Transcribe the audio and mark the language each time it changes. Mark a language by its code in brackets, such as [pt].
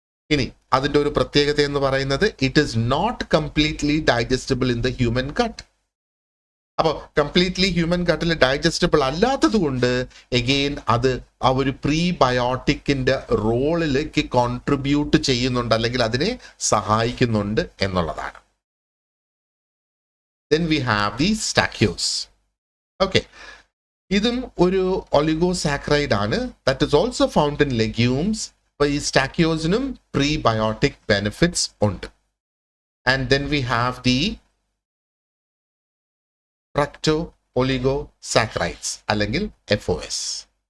[ml] ഇനി അതിൻ്റെ ഒരു പ്രത്യേകത എന്ന് പറയുന്നത് [en] It is not completely digestible in the human gut. [ml] അപ്പോൾ കംപ്ലീറ്റ്ലി ഹ്യൂമൻ ഗട്ടിൽ ഡൈജസ്റ്റബിൾ അല്ലാത്തത് കൊണ്ട് എഗെയിൻ അത് ആ ഒരു പ്രീബയോട്ടിക്കിന്റെ റോളിലേക്ക് കോൺട്രിബ്യൂട്ട് ചെയ്യുന്നുണ്ട് അല്ലെങ്കിൽ അതിനെ സഹായിക്കുന്നുണ്ട് എന്നുള്ളതാണ്. [en] Then we have the stachys. [ml] Okay, ഇതും ഒരു ഒലിഗോസാക്രൈഡ് ആണ്. [en] That is also found in legumes. [ml] അപ്പോൾ ഈ സ്റ്റാക്യോസിനും പ്രീബയോട്ടിക് ബെനിഫിറ്റ്സ് ഉണ്ട്. [en] and then we have the fructo oligosaccharides [ml] അല്ലെങ്കിൽ [en] FOS.